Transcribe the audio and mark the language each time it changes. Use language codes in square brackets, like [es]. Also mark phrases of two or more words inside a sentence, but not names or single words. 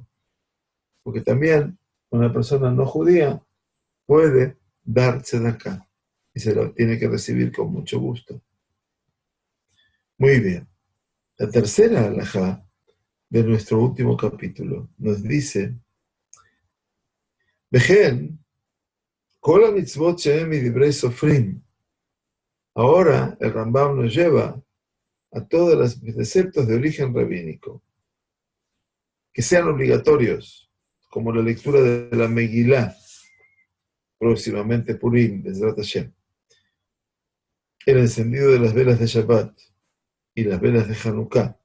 [es] Porque también una persona no judía puede dar tzedakah y se lo tiene que recibir con mucho gusto. Muy bien. La tercera halajá de nuestro último capítulo nos dice: Vejen, [he] כל המצוות שהם מדברי סופרים. [es] Ahora el Rambam nos lleva a todos los preceptos de origen rabínico, que sean obligatorios, como la lectura de la Megilá, próximamente Purim, [he] בעזרת השם, [es] el encendido de las velas de Shabbat y las velas de Hanukkah.